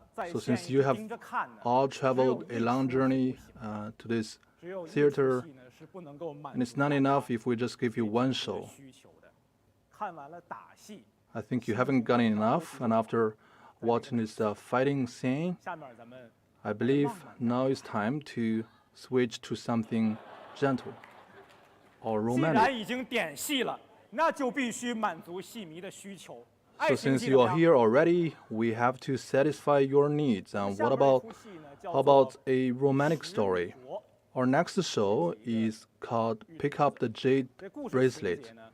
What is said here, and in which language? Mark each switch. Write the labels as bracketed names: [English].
[English] So since you have all traveled a long journey to this theater, and it's not enough if we just give you one show. I think you haven't gotten enough, and after watching this fighting scene, I believe now is time to switch to something gentle or [Chinese] 既然 [English] romantic. [Chinese] 已经点戏了，那就必须满足戏迷的需求。 [English] So since you are here already, we have to satisfy your needs. And what about, how about a romantic story? Our next show is called Pick Up the Jade Bracelet.